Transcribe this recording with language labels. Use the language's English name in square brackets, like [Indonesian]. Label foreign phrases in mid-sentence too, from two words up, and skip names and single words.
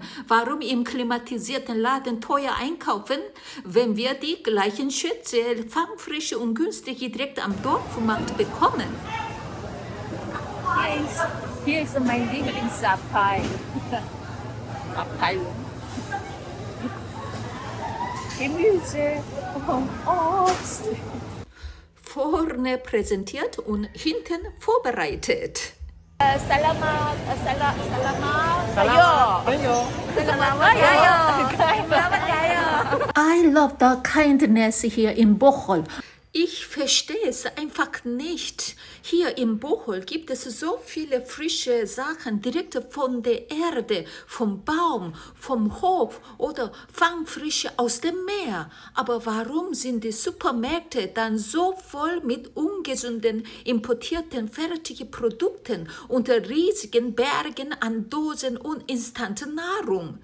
[German] Warum im klimatisierten Laden teuer einkaufen, wenn wir die gleichen Schätze fangfrisch und günstig direkt am Dorfmarkt bekommen? Hier ist mein Lieblingsabteil. Abteilung. Gemüse und Obst. Vorne präsentiert und hinten vorbereitet. [Filipino] Salamat, salamat. Tayo. Salamat kayo. Salamat kayo. [English] I love the kindness hier in Bochol. [German] Ich verstehe es einfach nicht. Hier in Bochol gibt es so viele frische Sachen direkt von der Erde, vom Baum, vom Hof oder fangfrische aus dem Meer. Aber warum sind die Supermärkte dann so voll mit ungesunden, importierten fertigen Produkten und riesigen Bergen an Dosen und instanten Nahrung?